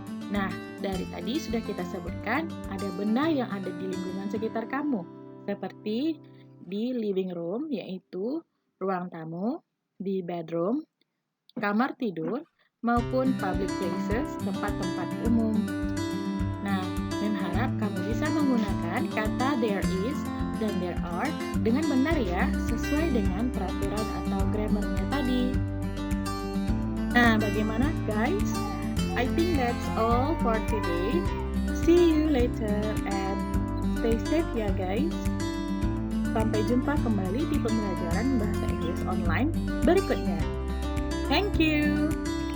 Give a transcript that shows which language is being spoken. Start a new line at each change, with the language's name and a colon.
Indonesian: Nah, dari tadi sudah kita sebutkan ada benda yang ada di lingkungan sekitar kamu, seperti di living room, yaitu ruang tamu, di bedroom, kamar tidur, maupun public places, tempat-tempat umum. Nah, dan harap kamu bisa menggunakan kata there is dan there are dengan benar ya, sesuai dengan peraturan atau grammarnya tadi. Nah, bagaimana guys?
English: I think that's all for today. See you later and stay safe ya guys.
Indonesian: Sampai jumpa kembali di pembelajaran bahasa Inggris online berikutnya.
English: Thank you.